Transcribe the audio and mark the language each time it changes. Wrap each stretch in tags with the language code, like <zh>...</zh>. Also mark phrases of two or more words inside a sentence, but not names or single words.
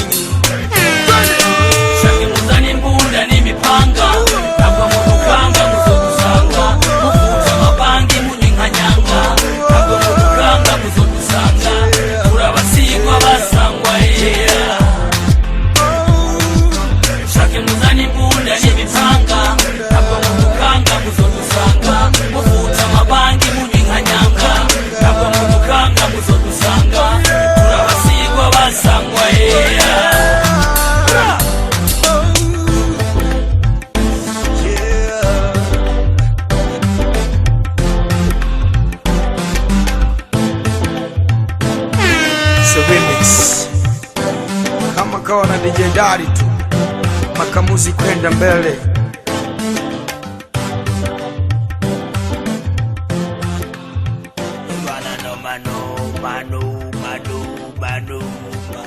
<rn>shake muzana imbunda n'imipanga ntabwo mudukanga muzodusanga muvuta amabangi munyinkanyanga ntabwo mudukanga muzodusanga turabasigwa basangwa shake muzana imbunda n'imipanga ntabwo mudukanga muzodusanga muvuta amabangi munyinkanyanga ntabwo mudukanga muzodusanga turabasigwa basangwa</rn> <sw>Remix kama kawa na DJ Dari tu, makamuzi kwenda mbele. Mano, mano, mano, mano.</sw>